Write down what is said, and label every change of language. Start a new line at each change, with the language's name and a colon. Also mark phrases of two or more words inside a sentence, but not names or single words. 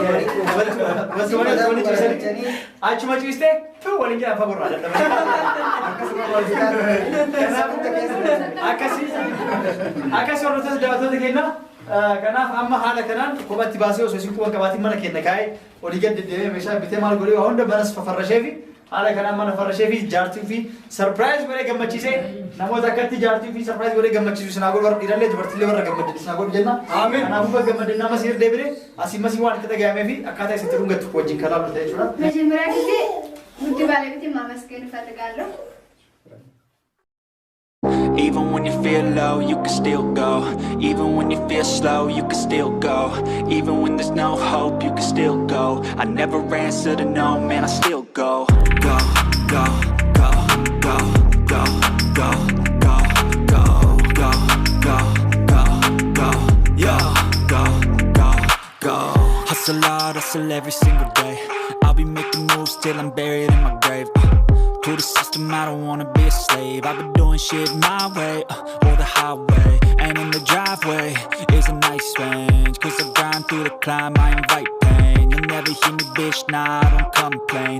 Oromo: waltumanii ciisanii achuma ciistee waliin jedhan fagurraa akkasii hordoftota daawwattoota keenyaa kanaaf amma haala kanaan kophatti baasee osoo isin quban qabaatiin mana keenya kaa'ee olii gad deddeemee meeshaa bitee maal godhee waa hunda manas fafarrashee fi haala kanaan mana farrashee fi jaartii fi surprise godhee gammachiisee namoota akkatti jaartii fi surprise godhee gammachiisu sinaa godhu warra dhiirallee dubartillee warra gammadde sinaa godhu jenna. Kanaafuu gammadde nama siir deebine asii masii waan itti dhaga'amee fi akkaataa isitti dhungattu wajjin kan laalu ta'e jechuudha. Mejimraa gisee nuti baaleetti maamaskeenu fadhagaallo.
English: Even when you feel low, you can still go. Even when you feel slow, you can still go. Even when there's no hope, you can still go. I never answer to no, man, I still go. Go, go, go, go, go, go, go, go, go, go, go, go, yo, go, go, go. Hustle hard, hustle every single day. I'll be making moves till I'm buried in my grave. To the system, I don't wanna be a slave. I've been doing shit my way, or the highway. And in the driveway is a nice range. Cause I grind through the climb, I invite pain. You'll never hear me, bitch, nah, I don't complain.